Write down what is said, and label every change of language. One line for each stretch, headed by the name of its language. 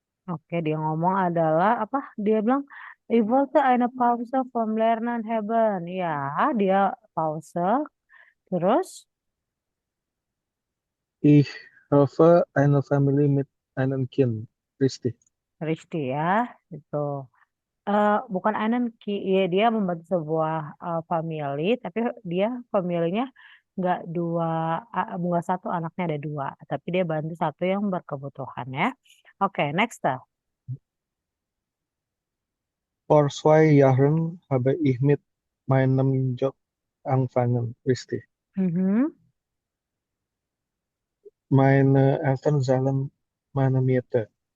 Indonesian: Oke, dia ngomong adalah apa? Dia bilang
German: ich wollte eine Pause vom Lernen haben.
Indonesian: Ya, dia pause. Terus
German: Ich habe eine Familie mit einem Kind. Richtig.
Indonesian: Risti ya, itu. Bukan einen ya, dia membantu sebuah family, tapi dia familinya nggak dua, nggak satu anaknya ada dua, tapi dia bantu satu yang berkebutuhan ya. Oke, next dah.
German: Vor 2 Jahren habe ich mit meinem Job angefangen. Richtig. Mhm. Meine Eltern zahlen meine Miete.